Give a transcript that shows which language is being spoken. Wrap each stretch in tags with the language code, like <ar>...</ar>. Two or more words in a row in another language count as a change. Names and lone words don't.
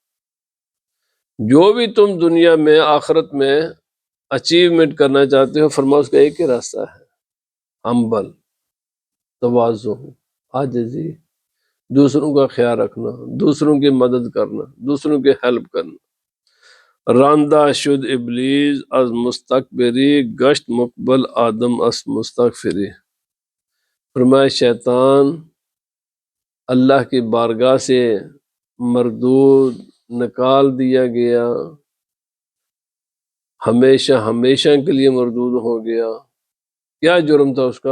<ur>جو بھی تم دنیا میں آخرت میں اچیومنٹ کرنا چاہتے ہو، فرماؤ اس کا ایک ہی راستہ ہے، ہمبل، تواضع، عاجزی، دوسروں کا خیال رکھنا، دوسروں کی مدد کرنا، دوسروں کی ہیلپ کرنا۔</ur> <fa>راندہ شد ابلیس از مستکبری، گشت مقبل آدم از مستغفری۔</fa> <ur>فرمایا شیطان اللہ کی بارگاہ سے مردود، نکال دیا گیا، ہمیشہ کے لیے مردود ہو گیا۔ کیا جرم تھا اس کا؟</ur>